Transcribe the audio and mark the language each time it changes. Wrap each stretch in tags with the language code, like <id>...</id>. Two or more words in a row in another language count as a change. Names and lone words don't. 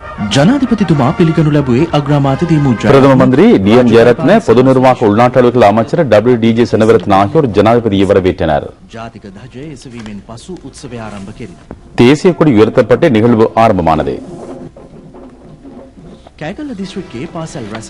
<si>ජනාධිපතිතුමා පිළිගනු ලැබුවේ අග්‍රාමාත්‍ය දිමුජා</si> <ta>பிரதம மந்திரி டி.எம். ஜெயரத்ன, பொது நிர்வாக உள்நாட்டு அலுவல்கள் அமைச்சர் டபிள்யூ.டி.ஜே. செனவிரத்ன ஆகியோர் ஜனாதிபதியை வரவேற்றனர்.</ta> <si>ජාතික ධජය එසවීමෙන් පසු උත්සවය ආරම්භ කෙරිණි.</si> <ta>தேசிய கொடி உயர்த்தப்பட்டு நிகழ்வு ஆரம்பமானது.</ta> <si>කෑගල්ල දිස්ත්‍රික්කයේ පාසල් රැසක</si>